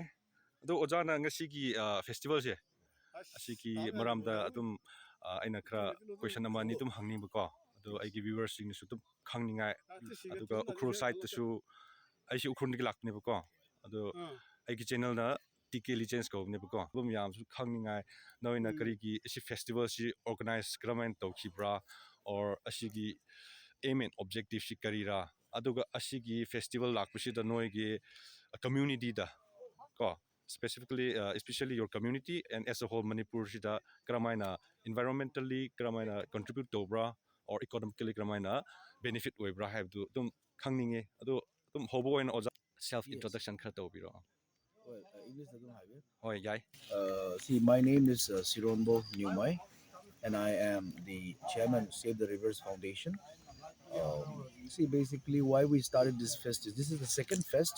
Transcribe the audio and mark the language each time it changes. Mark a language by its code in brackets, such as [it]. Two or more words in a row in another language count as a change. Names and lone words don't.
[mni] Ado Oja na ngasigi festival je. Asiki maramda atum aina kra question nama ni tum hangni bako. Ado ai gi viewers sing su tum khangningai. Aduga ukhur side su ai si ukhur ni lakne bako. Ado ai gi channel na tklegends ko ne bako. Bum yam su khangningai noina kari gi si festival si organize kramain to khibra or asigi [en] aim and objective [mni] si karira. Aduga asigi festival lakpusi da noi gi community da ko [en] specifically especially your community and as a whole [mni] Manipur sida kramaina environmentally kramaina [en] contribute to [mni] bra or economically kramaina benefit we bra [en] have to [mni] tum khangninge adu tum hobo en oja [en] self introduction [mni] kha to biro hoy yai [en] See, my name is Sirombo Nyumai, and I am the chairman of Save the Rivers Foundation. See, basically, why we started this fest is this is the second fest.